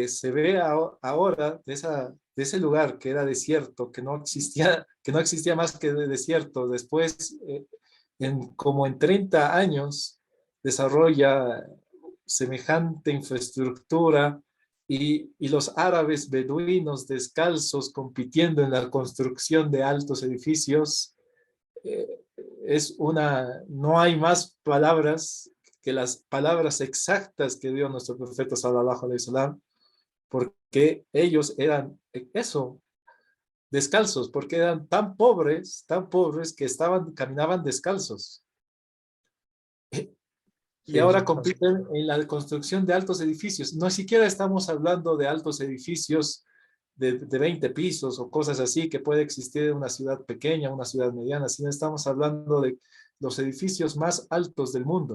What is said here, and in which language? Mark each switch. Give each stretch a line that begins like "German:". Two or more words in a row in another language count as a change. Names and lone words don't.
Spanish: se ve ahora de ese lugar que era desierto, que no existía más que de desierto, después como en 30 años desarrolla semejante infraestructura y los árabes beduinos descalzos compitiendo en la construcción de altos edificios. No hay más palabras que las palabras exactas que dio nuestro profeta
Arabic: صلى الله عليه وسلم,
Spanish: porque ellos eran eso, descalzos, porque eran tan pobres que caminaban descalzos. Y Sí, ahora compiten en la construcción de altos edificios. No siquiera estamos hablando de altos edificios de 20 pisos o cosas así que puede existir en una ciudad pequeña, una ciudad mediana, sino estamos hablando de los edificios más altos del mundo.